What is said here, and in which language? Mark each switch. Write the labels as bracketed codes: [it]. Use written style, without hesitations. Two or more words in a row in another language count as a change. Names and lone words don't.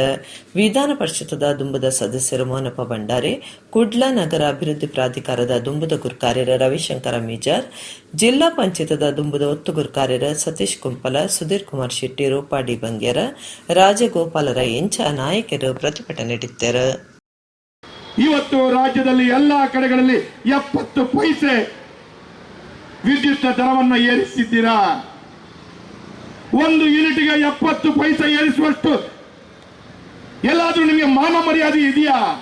[tcy] ವಿಧಾನ ಪರಿಷತ್ತದ ದುಂಬದ ಸದಸ್ಯರು ಮೋನಪ್ಪ ಭಂಡಾರಿ, ಕುಡ್ಲ ನಗರ ಅಭಿವೃದ್ಧಿ ಪ್ರಾಧಿಕಾರದ ದುಂಬುದ ಗುರ್ಕಾರ್ಯರ ರವಿಶಂಕರ ಮೀಜಾರ್, ಜಿಲ್ಲಾ ಪಂಚಾಯತದ ದುಂಬುದ ಒತ್ತು ಗುರ್ಕಾರ್ಯರ ಸತೀಶ್ ಕುಂಪಲ, ಸುಧೀರ್ ಕುಮಾರ್ ಶೆಟ್ಟಿ, ರೂಪಾಡಿ ಬಂಗ್ಯರ, ರಾಜಗೋಪಾಲರ ಎಂಚ ನಾಯಕರು [kn] ಪ್ರತಿಭಟನೆ ನೀಡಿದ್ದಾರೆ. ಇವತ್ತು ರಾಜ್ಯದಲ್ಲಿ ಎಲ್ಲಾ ಕಡೆಗಳಲ್ಲಿ 70 ಪೈಸೆ ವಿದ್ಯುತ್ ದರವನ್ನು ಏರಿಸಿದ್ದೀರಾ. 1 ಯೂನಿಟ್ಗೆ 70 ಪೈಸೆ ಏರಿಸುವಷ್ಟು ಎಲ್ಲಾದ್ರೂ ನಿಮಗೆ ಮಾನ ಮರ್ಯಾದೆ ಇದೆಯಾ?